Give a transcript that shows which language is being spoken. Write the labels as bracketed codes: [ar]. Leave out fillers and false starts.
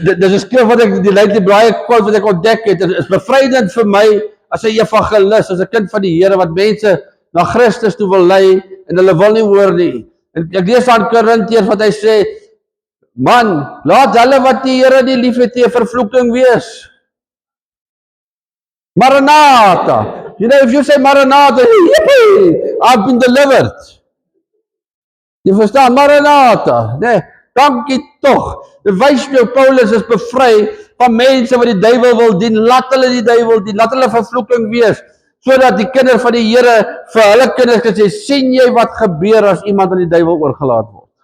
[af] Dit is 'n skrif wat ek, die Lady Braai quote wat ek ontdek het, is bevrydend vir my as 'n evangelis, as 'n kind van die Here wat mense na Christus toe wil lei en hulle wil nie hoor nie. En ek lees aan Korintiërs wat hy sê, man, laat hulle wat die Here nie liefhet nie 'n vervloeking wees. Maranatha. [en] You know, if you say Maranatha, yippee, I've been delivered. [af] Jy verstaan, Maranatha. Nee, dankie tog. Dit wys jou Paulus is bevry van mense wat die duiwel wil dien. Laat hulle die duiwel dien. Laat hulle vervloeking wees. Sodat die kinders van die Here vir hulle kinders kan sê, sien jy wat gebeur as iemand aan die duiwel oorgelaat word?